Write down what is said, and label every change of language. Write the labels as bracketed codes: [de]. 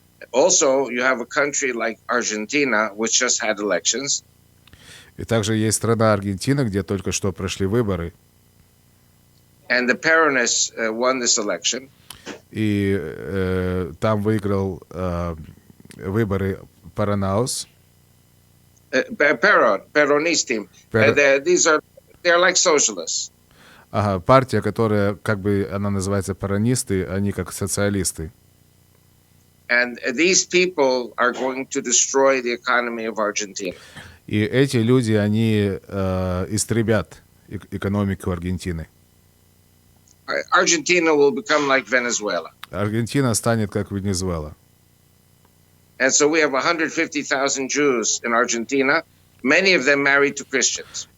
[en] Also, you have a country like Argentina, which just had elections. [ru] И также есть страна Аргентина, где только что прошли выборы. [en] And the Peronists won this election. [ru] И там выиграл выборы Паранаус. [he] Peronistim. [en] They're like socialists. [ru] Ага, партия, которая, как бы она называется, паронисты, они как социалисты. [en] And these people are going to destroy the economy of Argentina. [ru] И эти люди, они истребят экономику Аргентины. [en] Argentina will become like Venezuela. [ru] Аргентина станет как Венесуэла. [en] And so we have 150,000 Jews in Argentina, many of them married to Christians.